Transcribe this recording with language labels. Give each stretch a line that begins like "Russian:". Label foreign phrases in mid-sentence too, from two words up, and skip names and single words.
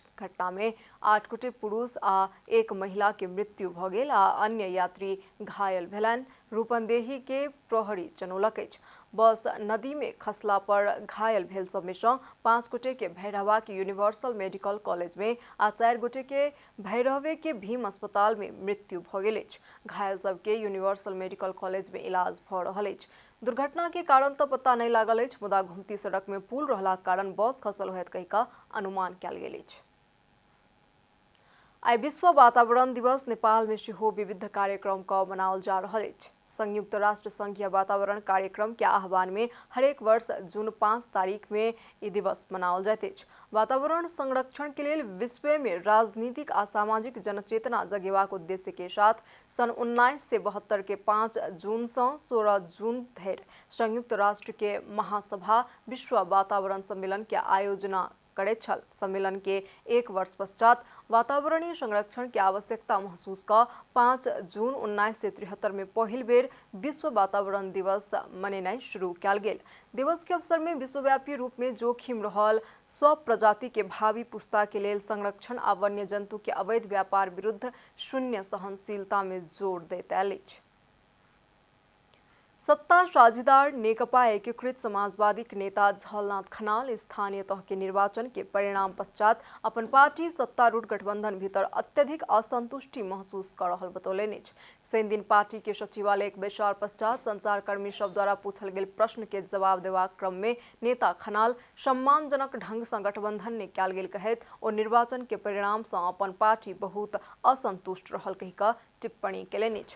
Maithili: घटना में 8 गोटे पुरुष आ 1 महिला के मृत्यु भ गेल आ अन्य यात्री घायल भेलनि, रूपंदेही के प्रहरी जनौलक अछि। बस नदी में खसला पर घायल भेल सब में से 5 गोटे के भैरहवा के यूनिवर्सल मेडिकल कॉलेज में आ 4 गोटे के भैरहवे के भीम अस्पताल में मृत्यु भ गेल अछि। घायल सब के यूनिवर्सल मेडिकल कॉलेज में इलाज भ रहल अछि। दुर्घटना के कारण तो पता नहीं लागल अछि, मुदा घुमती सड़क में पुल रहलाक कारण बस खसल होयत कहि कऽ अनुमान कयल गेल अछि। आइ विश्व वातावरण दिवस नेपाल में सेहो विविध कार्यक्रम का मनाओल जा रहल अछि। संयुक्त राष्ट्र संघीय वातावरण कार्यक्रम के आह्वान में हरेक वर्ष जून 5 तारीख में ई दिवस मनाओल जाइत अछि। वातावरण संरक्षण के लेल विश्व में राजनीतिक आ सामाजिक जनचेतना जगेबाक उद्देश्य के साथ सन 1972 के 5 जून से 16 जून धरि संयुक्त राष्ट्र के महासभा विश्व वातावरण सम्मेलन के आयोजना करैत छल। सम्मेलन के 1 वर्ष पश्चात वातावरणीय संरक्षण के आवश्यकता महसूस कर 5 जून 1973 में पहिल बेर विश्व वातावरण दिवस मनेनाइ शुरू कयल गेल। दिवस के अवसर में विश्वव्यापी रूप में जोखिम रहल सब प्रजाति के भावी पुस्ता के लेल संरक्षण आ वन्य जंतु के अवैध व्यापार विरुद्ध शून्य सहनशीलता में जोर दैत आयल अछि। सत्ता साझेदार नेकपा एकीकृत समाजवादी नेता झलनाथ खनाल स्थानीय तह के निर्वाचन के परिणाम पश्चात अपन पार्टी सत्तारूढ़ गठबंधन भीतर अत्यधिक असंतुष्टि महसूस कर रहल बतौलनि अछि। शनि दिन पार्टी के सचिवालय एक बैसार पश्चात संचारकर्मी सब द्वारा पूछल गेल प्रश्न के जवाब देबाक क्रम में नेता खनाल सम्मानजनक ढंग से गठबंधन ने कयल गेल कहैत ओ निर्वाचन के परिणाम से अपन पार्टी बहुत असंतुष्ट रहल कहि कऽ टिप्पणी केलनि अछि।